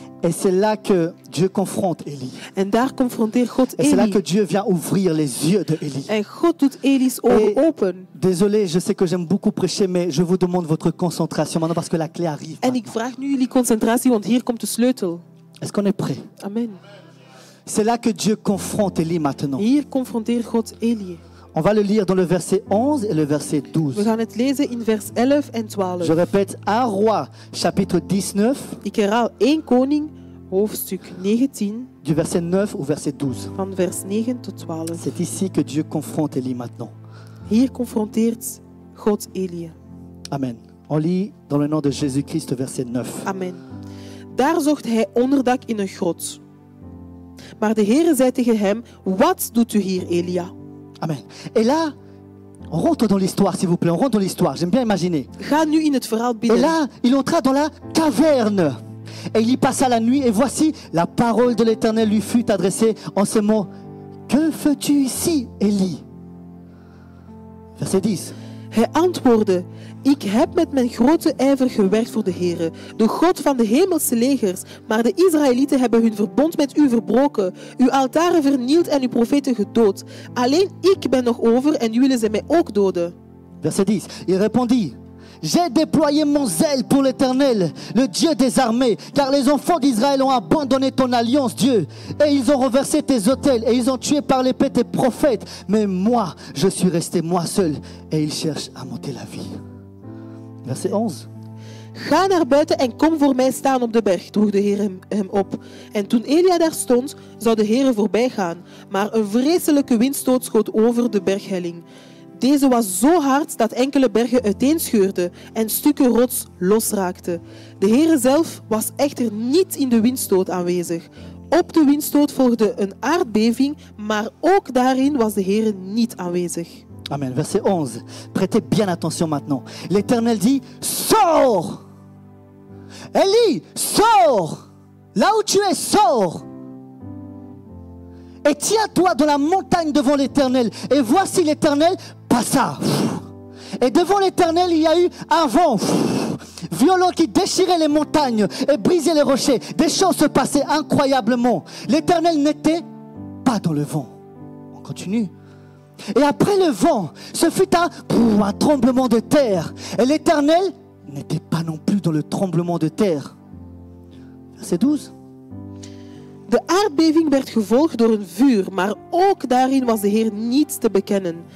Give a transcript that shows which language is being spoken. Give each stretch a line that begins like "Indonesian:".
French: Et c'est là que Dieu confronte Élie.
Dutch: En daar confronteert God
French: Et c'est là que
Dutch: Eli.
French: Dieu vient ouvrir les yeux de Élie.
Dutch: En God doet Eli's ogen open.
French: Désolé, je sais que j'aime beaucoup prêcher, mais je vous demande votre concentration maintenant parce que la clé arrive.
Dutch: En ik vraag nu jullie concentratie, want hier komt de sleutel.
French: Est-ce qu'on est prêt? Amen. C'est là que Dieu confronte Élie maintenant.
Dutch: Hier confronteert God Eli.
French: On va le lire dans le verset 11 et le verset 12.
Dutch: We gaan het lezen in vers 11 en 12.
French: Je répète, 1 Roi, chapitre 19,
Dutch: Ik herhaal 1 Koning, hoofdstuk 19,
French: du verset 9 au verset 12.
Dutch: van vers 9 tot 12.
French: C'est ici que Dieu confronte Élie maintenant.
Dutch: Hier confronteert God Eli.
French: Amen. On lit dans le nom de Jésus-Christ, verset 9. Amen.
Dutch: Daar zocht hij onderdak in een grot. Maar de Heere zei tegen hem, wat doet u hier, Elia?
French: Amen. Et là, on rentre dans l'histoire, s'il vous plaît. On rentre dans l'histoire. J'aime bien imaginer.
Dutch: Ga nu in het verhaal
French: Et
Dutch: binnen.
French: là, il entra dans la caverne. Et il y passa la nuit. Et voici, la parole de l'Éternel lui fut adressée en ces mots. Que fais-tu ici, Élie? Verset 10.
Dutch: Hij antwoordde, ik heb met mijn grote ijver gewerkt voor de Heere, de God van de hemelse legers. Maar de Israëlieten hebben hun verbond met u verbroken, uw altaren vernield en uw profeten gedood. Alleen ik ben nog over en nu willen zij mij ook doden.
French: Verset 10. Il répondit. J'ai déployé mon zèle pour l'Éternel, le Dieu des armées, car les enfants d'Israël ont abandonné ton alliance, Dieu, et ils ont renversé tes autels, et ils ont tué par l'épée tes prophètes. Mais moi, je suis resté moi seul, et ils cherchent à m'ôter la vie. Verset 11.
Dutch: Ga naar buiten en kom voor mij staan op de berg, droeg de Heer hem op. En toen Elia daar stond, zou de Heer voorbij gaan. Maar een vreselijke windstoot schoot over de berghelling. Deze was zo hard dat enkele bergen uiteenscheurden en stukken rots losraakten. De Heere zelf was echter niet in de windstoot aanwezig. Op de windstoot volgde een aardbeving, maar ook daarin was de Heere niet aanwezig.
French: Amen. Verset 11. Prêtez bien attention maintenant. L'Éternel dit, sors! Élie, sors! Là où tu es, sors! Et tiens-toi dans la montagne devant l'Éternel. Et voici l'Éternel passa. Et devant l'Éternel, il y a eu un vent violent qui déchirait les montagnes et brisait les rochers. Des choses se passaient incroyablement. L'Éternel n'était pas dans le vent. On continue. Et après le vent, ce fut un tremblement de terre. Et l'Éternel n'était pas non plus dans le tremblement de terre. Verset 12.
Dutch: De aardbeving werd gevolgd door een vuur, maar ook daarin was de Heer niet te bekennen.